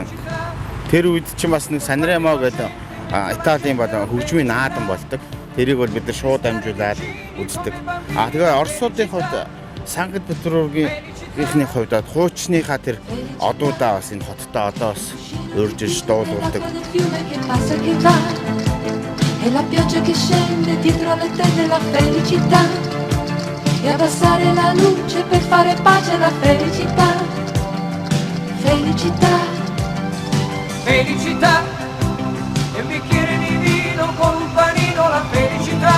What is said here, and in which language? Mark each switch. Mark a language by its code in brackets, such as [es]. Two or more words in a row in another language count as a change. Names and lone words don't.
[mn] Тэр үед чинь бас нэг Санремо гэдэг Италийн хөгжмийн наадам болдог. Тэрийг бол бид нар шууд амжуулаад үздэг. Тэгээ Оросуудын хувьд Санкт-Петербургийн ихний хувьд хуучныхаа тэр одуудаа бас энэ хоттой одоо бас урьж иж дуулуулдаг. [it] E la pioggia che scende dietro le tende la felicità e abbassare la luce per fare pace alla felicità. Felicità, felicità, e un bicchiere di vino con un panino la felicità.